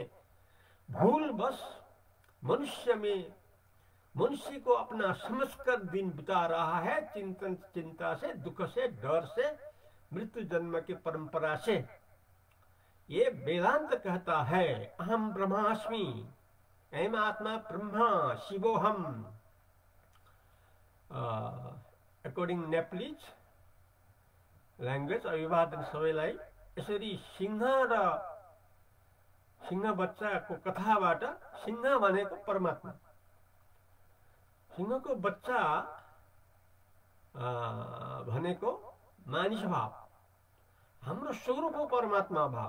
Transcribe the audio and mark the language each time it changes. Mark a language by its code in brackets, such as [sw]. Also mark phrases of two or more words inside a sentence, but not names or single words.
[hi] भूल बस मनुष्य को अपना समझकर दिन बिता रहा है, चिंता से, दुख से, डर से, मृत्यु जन्म की परंपरा से. ये वेदांत कहता है [sa] अहम ब्रह्मास्मि, अहम आत्मा ब्रह्मा शिवोहम. [en] according Nepali language, [ne] अभिवादन सबैलाई. यसरी सिंह र सिंह बच्चाको कथाबाट सिंह भनेको परमात्मा, सिंहको बच्चा भनेको मानिस भाव, हाम्रो स्वरूप हो परमात्मा भाव।